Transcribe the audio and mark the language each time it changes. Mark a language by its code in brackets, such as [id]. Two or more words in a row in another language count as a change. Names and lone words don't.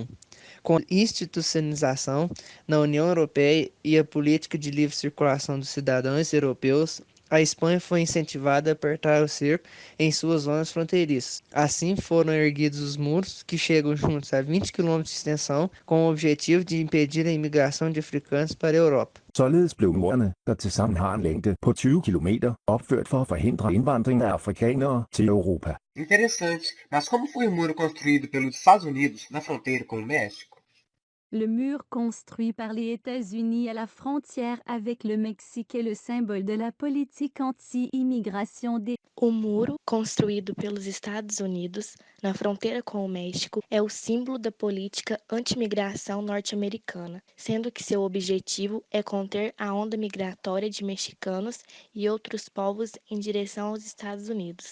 [pt] Com a institucionalização na União Europeia e a política de livre circulação dos cidadãos europeus, a Espanha foi incentivada a apertar o cerco em suas zonas fronteiriças. Assim foram erguidos os muros, que chegam juntos a 20 km de extensão, com o objetivo de impedir a imigração de africanos para a Europa. [da] Således blev murene, der tilsammen har en længde på 20 km, opført for at forhindre indvandring af afrikanere til Europa. [pt] Interessante, mas como foi o muro construído pelos Estados Unidos na fronteira com o México? [fr] Le mur construit par les États-Unis à la frontière avec le Mexique est le symbole de la politique anti-immigration des [pt] O muro, construído pelos Estados Unidos na fronteira com o México, é o símbolo da política anti-imigração norte-americana, sendo que seu objetivo é conter a onda migratória de mexicanos e outros povos em direção aos Estados Unidos.